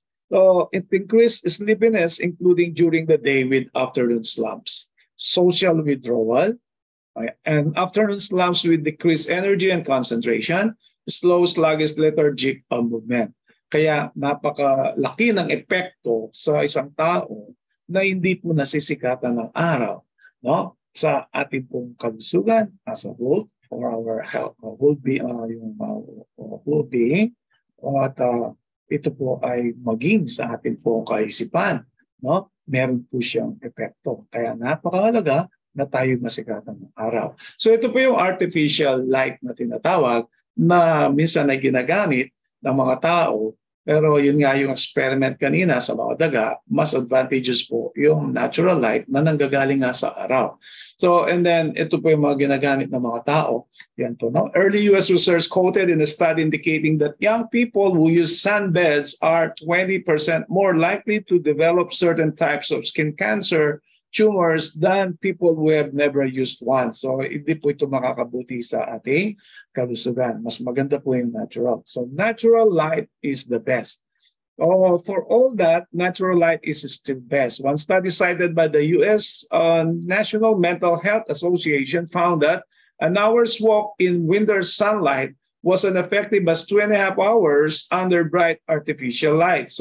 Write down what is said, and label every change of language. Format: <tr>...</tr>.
<en>So it increased sleepiness, including during the day with afternoon slumps, social withdrawal, and afternoon slumps with decreased energy and concentration, slow, sluggish, lethargic movement.</en> <tl>Kaya napakalaki ng epekto sa isang tao na hindi po nasisikatan ng araw, no? Sa ating pong kalusugan</tl> <en>as a whole, for our health, whole being,</en> <tl>whole being, at ito po ay maging sa ating pong kaisipan, no? Meron po siyang epekto. Kaya napakahalaga na tayo masikatan ng araw. So ito po yung artificial light na tinatawag na minsan ay ginagamit ng mga tao. Pero yun nga yung experiment kanina sa mga daga, mas advantageous po yung natural light na nanggagaling nga sa araw. So, and then ito po yung mga ginagamit ng mga tao. Yan po, no?</tl> <en>Early US research quoted in a study indicating that young people who use sunbeds are 20% more likely to develop certain types of skin cancer tumors than people who have never used one.</en> <tl>So, hindi po ito makakabuti sa ating kalusugan. Mas maganda po yung natural.</tl> <en>So, natural light is the best. For all that, natural light is still best. One study cited by the U.S. National Mental Health Association found that an hour's walk in winter sunlight was as effective as 2.5 hours under bright artificial light.</en>